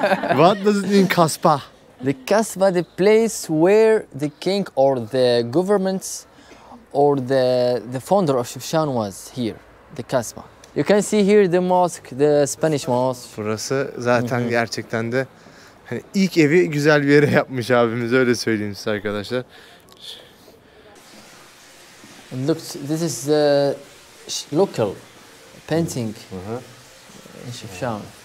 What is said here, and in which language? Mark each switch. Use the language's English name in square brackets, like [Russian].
[English] What does it mean kasbah? The Kasbah, the place where the king or the government or the founder of Shifshan was here, the Kasbah. You can see here the mosque, the Spanish mosque. [Turkish] Burası zaten gerçekten de hani ilk evi güzel bir yere yapmış abimiz, öyle söyleyeyim size arkadaşlar. [English] And look, this is the local painting in Şifşaun.